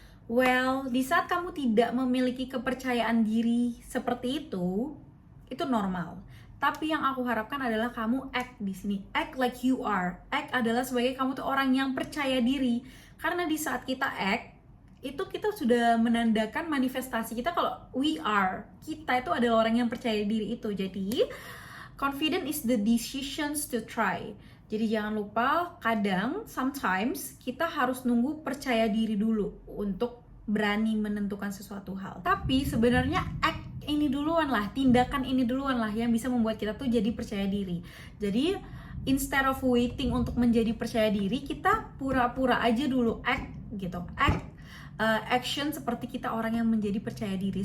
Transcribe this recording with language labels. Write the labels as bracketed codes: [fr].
[id] Well, di saat kamu tidak memiliki kepercayaan diri seperti itu normal. Tapi yang aku harapkan adalah kamu act di sini, [en] act like you are. [id] Act adalah sebagai kamu tuh orang yang percaya diri. Karena di saat kita act, itu kita sudah menandakan manifestasi kita kalau [en] we are. [id] Kita itu adalah orang yang percaya diri itu. [en] Jadi, confident is the decisions to try. [id] Jadi jangan lupa, kadang, sometimes, kita harus nunggu percaya diri dulu untuk berani menentukan sesuatu hal. Tapi sebenarnya act ini duluan lah, tindakan ini duluan lah yang bisa membuat kita tuh jadi percaya diri. Jadi [en] instead of waiting [id] untuk menjadi percaya diri, kita pura-pura aja dulu act gitu, action seperti kita orang yang menjadi percaya diri.